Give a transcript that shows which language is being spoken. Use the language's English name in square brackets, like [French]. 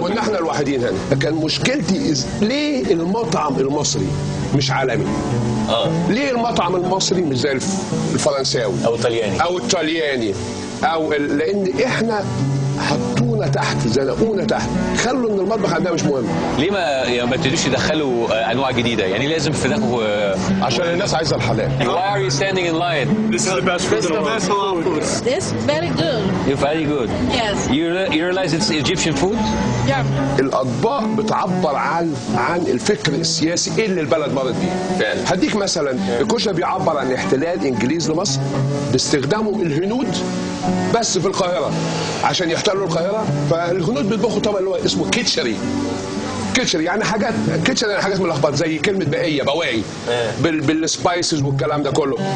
[Arabic] كنا احنا الوحيدين هنا. كان مشكلتي ليه المطعم المصري مش عالمي؟ ليه المطعم المصري مش زي الفرنساوي او الطلياني لان احنا حطونا تحت، زنقونا تحت، خلوا ان المطبخ عندنا مش مهم. ليه ما ابتدوش يدخلوا انواع جديده؟ يعني لازم فراخ عشان الناس عايزه الحلال. [English] Why are you standing in line? This is the best food in the world. This very good. You're very good. Yes. You realize it's Egyptian food? Yeah. [Arabic] الاطباق بتعبر عن الفكر السياسي اللي البلد مرت بيه. فعلا. هديك مثلا الكشري بيعبر عن احتلال انجليز لمصر باستخدامهم الهنود بس في القاهره عشان يحتلوا القاهره، فالهنود بيطبخوا طبق اللي هو اسمه كيتشري يعني حاجات ملخبطه زي كلمه بواعي بالسبايسز والكلام ده كله.